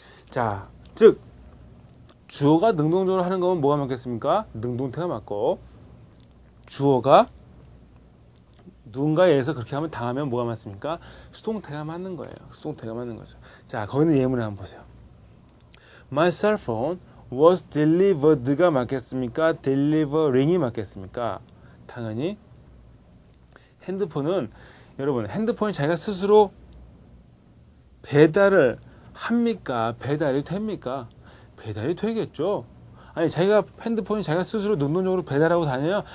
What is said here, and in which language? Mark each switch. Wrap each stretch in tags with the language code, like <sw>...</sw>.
<ko>자, 즉 주어가 능동적으로 하는 거면 뭐가 맞겠습니까? 능동태가 맞고, 주어가 누군가에 의해서 그렇게 하면 당하면 뭐가 맞습니까? 수동태가 맞는 거예요. 수동태가 맞는 거죠. 자, 거기는 예문을 한번 보세요.</ko> <en>My cell phone was delivered가</en> <ko>맞겠습니까? delivering이 맞겠습니까? 당연히 핸드폰은, 여러분 핸드폰이 자기가 스스로 배달을 합니까? 배달이 됩니까? 배달이 되겠죠. 아니, 자기가 핸드폰이 자기가 스스로 능동적으로 배달하고 다녀요?</ko>